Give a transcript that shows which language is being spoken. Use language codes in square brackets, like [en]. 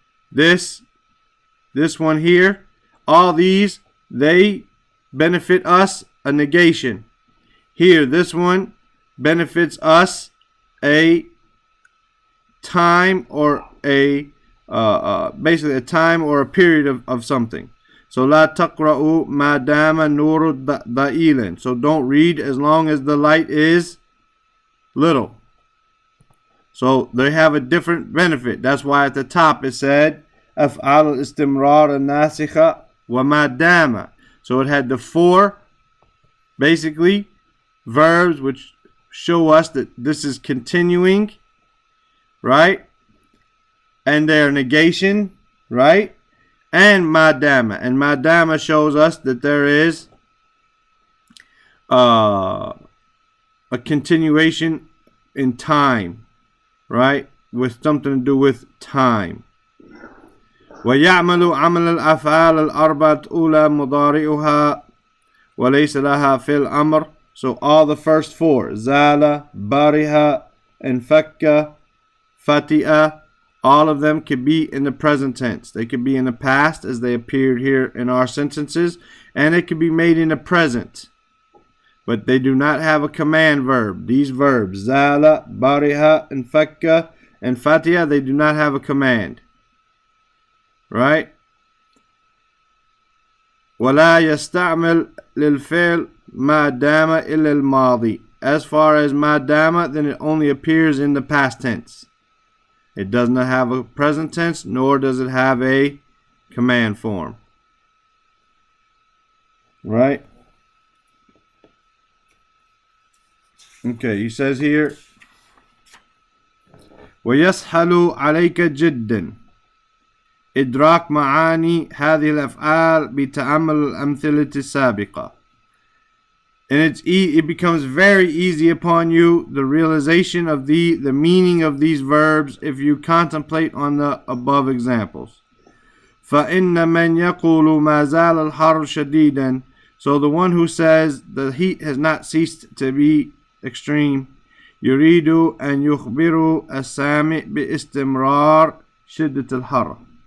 [en] This one here, all these, they benefit us a negation. Here, this one benefits us a time or a basically a time or a period of something. So [ar] لا تقرأوا ما دام النور ضئيلا. [en] So don't read as long as the light is little. So they have a different benefit. That's why at the top it said [ar] أفعال الاستمرار الناسخة وما دام. [en] So it had the 4 basically verbs which show us that this is continuing, right? And their negation, right? And madama. And madama shows us that there is a continuation in time, right? With something to do with time. [ar] ويعمل عمل الأفعال الأربعة أولى مضارعها وليس لها في الأمر. [en] So all the first 4, زال, برها, انفك, فتئ, all of them could be in the present tense. They could be in the past as they appeared here in our sentences, and it could be made in the present. But they do not have a command verb. These verbs, zala, bariha, and fakka, and fatiha, they do not have a command. Right? [ar] ولا يستعمل للفعل ما دام إلا الماضي. [en] As far as ما دام, then it only appears in the past tense. It does not have a present tense, nor does it have a command form. Right? Okay, he says here, [ar] ويسهل عليك جدا إدراك معاني هذه الأفعال بتأمل الأمثلة السابقة. [en] And it becomes very easy upon you the realization of the meaning of these verbs if you contemplate on the above examples. [ar] فإن من يقول ما زال الحر شديدا. [en] So the one who says the heat has not ceased to be extreme, [ar] يريد أن يخبر السامع باستمرار شدة الحر.